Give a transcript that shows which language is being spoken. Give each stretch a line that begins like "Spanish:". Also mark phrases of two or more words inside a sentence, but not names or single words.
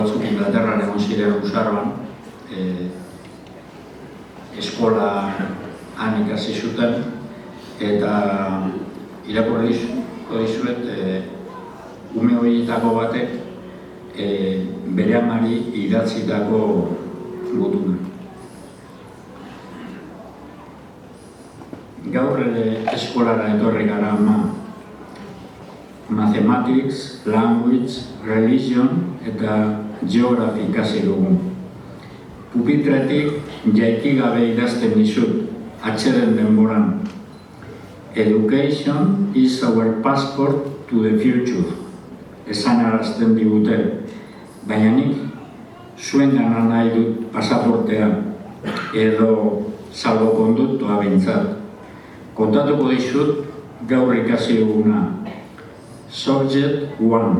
Basque: batzuk Inglaterran egon ziren usaroan, eskola han ikasi zuten, eta irakurriko dizuet ume horietako batek bere amari idatzitako gutuna. Gaur eskolara etorri gara ama.
English: Mathematics, language, religion eta geography
Basque: ikasi dugu. Pupitretik jaiki gabe idazten dizut, atxeden denboran.
English: Education is our passport to the future.
Basque: Esan arazten digute, baina nik zuen gana nahi dut pasaportea, edo salbokonduktoa bintzat. Kontatuko dizut gaur ikasi duguna.
English: Subject 1.